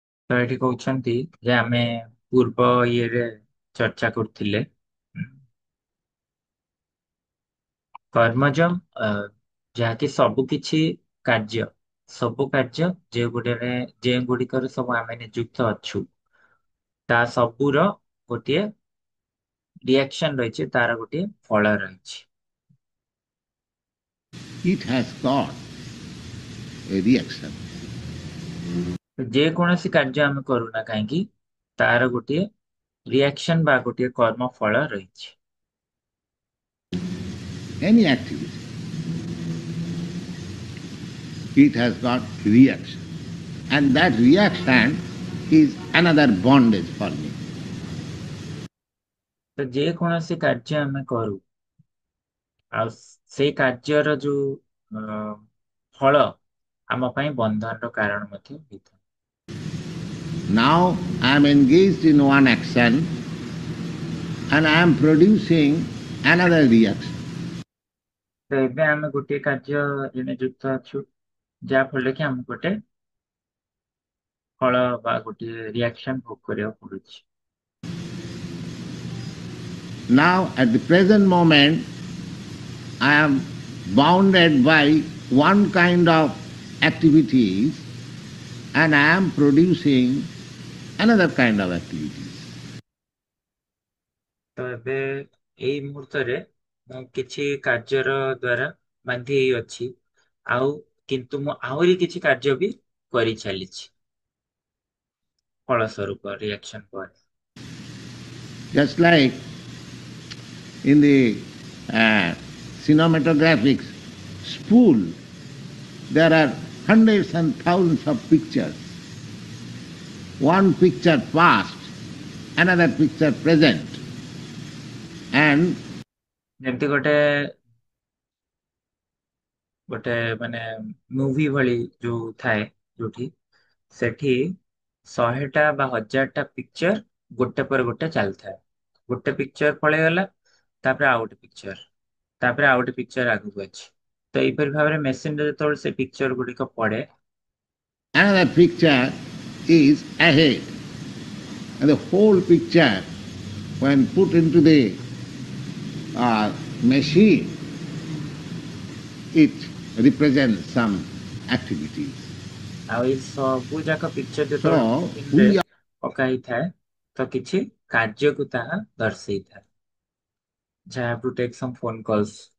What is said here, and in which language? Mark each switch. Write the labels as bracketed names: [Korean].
[Odia] ତ ଏଠି କହୁଛନ୍ତି ଯେ ଆମେ ପୂର୍ବ ଇଏରେ ଚର୍ଚ୍ଚା କରୁଥିଲେ କର୍ମଜ ଯାହାକି ସବୁ କିଛି କାର୍ଯ୍ୟ ସବୁ କାର୍ଯ୍ୟ ଯେଉଁଗୁଡ଼ିକରେ ସବୁ ଆମେ ନିଯୁକ୍ତ ଅଛୁ ତା ସବୁର ଗୋଟିଏ ରିଆକ୍ସନ ରହିଛି, ତାର ଗୋଟିଏ ଫଳ ରହିଛି। [English] it has got a reaction. [Odia] ଯେକୌଣସି କାର୍ଯ୍ୟ ଆମେ କରୁନା କାହିଁକି ତାର ଗୋଟିଏ ରିଆକ୍ସନ ବା ଗୋଟିଏ କର୍ମ ଫଳ ରହିଛି। [English] Any activity, it has got reaction. And that reaction is another bondage for me. [Odia] ତ ଯେକୌଣସି କାର୍ଯ୍ୟ ଆମେ କରୁ ଆଉ ସେଇ କାର୍ଯ୍ୟର ଯୋଉ ଫଳ ଆମ ପାଇଁ ବନ୍ଧନର କାରଣ ମଧ୍ୟ ହେଇଥାଏ। [English] Now I am engaged in one action and I am producing another reaction. [Odia] ତ ଏବେ ଆମେ ଗୋଟିଏ କାର୍ଯ୍ୟରେ ନିଯୁକ୍ତ ଅଛୁ ଯାହା ଫଳରେ କି ଆମେ ଗୋଟେ ଫଳ ବା ଗୋଟିଏ ରିଆକ୍ସନ ଭୋଗ କରିବାକୁ ପଡୁଛି। [English] Now, at the present moment, I am bounded by one kind of activities and I am producing another kind of activities. [Odia] ତ ଏବେ ଏଇ ମୁହୂର୍ତ୍ତରେ ମୁଁ କିଛି କାର୍ଯ୍ୟର ଦ୍ଵାରା ବାନ୍ଧି ହେଇ ଅଛି, ଆଉ କିନ୍ତୁ ମୁଁ ଆହୁରି କିଛି କାର୍ଯ୍ୟ ବି କରିଚାଲିଛି ଫଳସ୍ୱରୂପ ରିଆକ୍ସନ ପରେ। [English] Just like in the cinematographics spool, there are hundreds and thousands of pictures. One picture past, another picture present, and [Odia] ଯେମିତି ଗୋଟେ ଗୋଟେ ମାନେ ମୁଭି ଭଳି ଯୋଉ ଥାଏ, ଯୋଉଠି ସେଠି 100ଟା ବା 1000ଟା ପିକ୍ଚର ଗୋଟେ ପରେ ଗୋଟେ ଚାଲିଥାଏ। ଗୋଟେ ପିକ୍ଚର ପଳେଇଗଲା, ତାପରେ ଆଉ ଗୋଟେ ପିକ୍ଚର, ତାପରେ ଆଉ ଗୋଟେ ପିକ୍ଚର ଆଗକୁ ଅଛି। ତ ଏଇପରି ଭାବରେ ମେସିନରେ ଯେତେବେଳେ ସେ ପିକ୍ଚର ଗୁଡିକ ପଡେ, [English] another picture is ahead. And the whole picture, when put into the machine, it represents some activities. [Odia] ଆଉ ଏଇ ସବୁ ଯାକ ପିକ୍ଚର ଯେତେବେଳେ [English] So [Odia] ମେସିନରେ [English] we [Odia] ପକା ହେଇଥାଏ, ତ କିଛି କାର୍ଯ୍ୟକୁ ତାହା ଦର୍ଶେଇଥାଏ। [English] I have to take some phone calls.